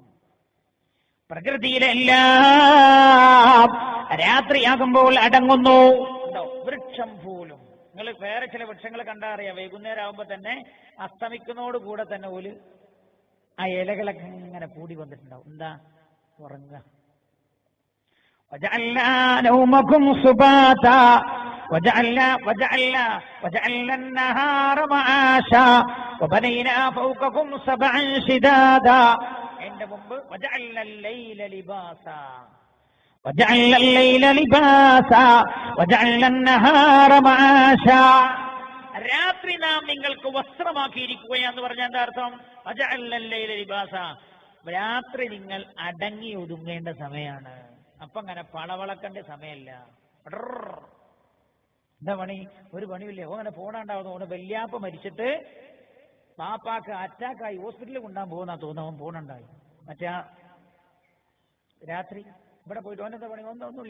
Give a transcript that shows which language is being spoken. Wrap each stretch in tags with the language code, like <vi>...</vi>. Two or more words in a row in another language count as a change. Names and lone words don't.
<ml>പ്രകൃതിയിലെല്ലാം രാത്രിയാകുമ്പോൾ അടങ്ങുന്നു. വൃക്ഷം പോലും, നിങ്ങൾ വേറെ ചില വൃക്ഷങ്ങൾ കണ്ടാ അറിയാം, വൈകുന്നേരം ആകുമ്പോ തന്നെ അസ്തമിക്കുന്നതോട് കൂടെ തന്നെ ഓല് ആ ഇലകളൊക്കെ ഇങ്ങനെ കൂടി വന്നിട്ടുണ്ടാവും. എന്താ? ഉറങ്ങുക.</ml> <ar>وجعلنا نومكم سباتا وجعلنا النهار معاشا وبنينا فوقكم سبعا شدادا.</ar> <ml>എന്റെ മുമ്പ്</ml> <ar>وجعلنا الليل لباسا وجعلنا النهار معاشا.</ar> <ml>രാത്രി നാം നിങ്ങൾക്ക് വസ്ത്രമാക്കിയിരിക്കുകയെന്ന് പറഞ്ഞ എന്താ അർത്ഥം?</ml> <ar>وجعلنا الليل لباسا,</ar> <ml>രാത്രി നിങ്ങൾ അടങ്ങി ഒതുങ്ങേണ്ട സമയമാണ്. അപ്പൊ അങ്ങനെ പളവളക്കേണ്ട സമയമല്ല. എന്താ പണി? ഒരു പണിയില്ലേ. ഓനെ പോണാണ്ടാവുന്നു. ഓന് വല്യാപ്പ മരിച്ചിട്ട് പാപ്പാക്ക് അറ്റാക്കായി ഹോസ്പിറ്റലിൽ കൊണ്ടാൻ പോകുന്ന തോന്നുന്നു. ഓൻ പോണുണ്ടായി. മറ്റേ രാത്രി ഇവിടെ പോയിട്ട് ഓനെന്താ പണി? ഒന്നുമില്ല.</ml>